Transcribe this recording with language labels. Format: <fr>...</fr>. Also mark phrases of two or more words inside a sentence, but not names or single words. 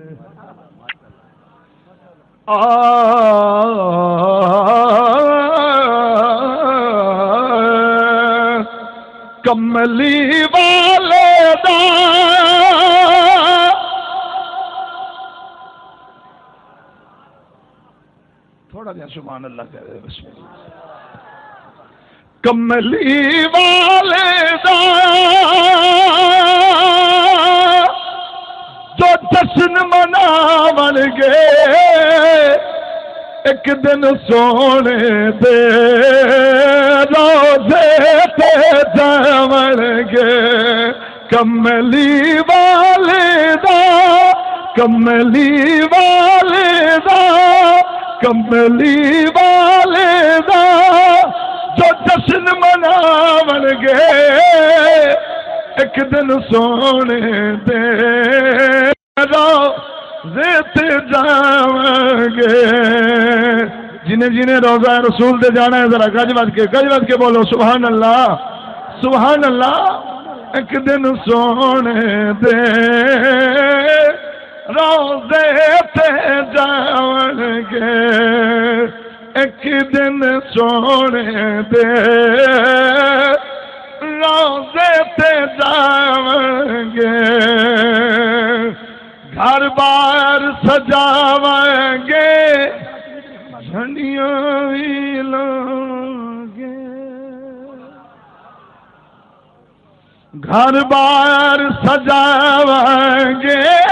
<pa>کملی والے دا تھوڑا جا</pa> <ar>سبحان اللہ</ar> <pa>کہہ رہے</pa> <ar>بسم اللہ۔</ar> <pa>کملی والے دا جو جشن مناون گے، ایک دن سونے دے روزے تے جاون گے، کملی والے دا کملی والے دا کملی والے دا جو جشن مناون گے، ایک دن سونے دے روزے تے جاون گے۔ جنہیں روزہ رسول دے جانا ہے ذرا گج بج کے بولو</pa> <ar>سبحان اللہ سبحان اللہ۔</ar> <pa>ایک دن سونے دے روزے تے جاون گے، ایک دن سونے دے روزے تے جاون گے، گھر بار سجاون گے، جھنڈیاں بھی لائیں گے، گھر بار سجاون گے،</pa>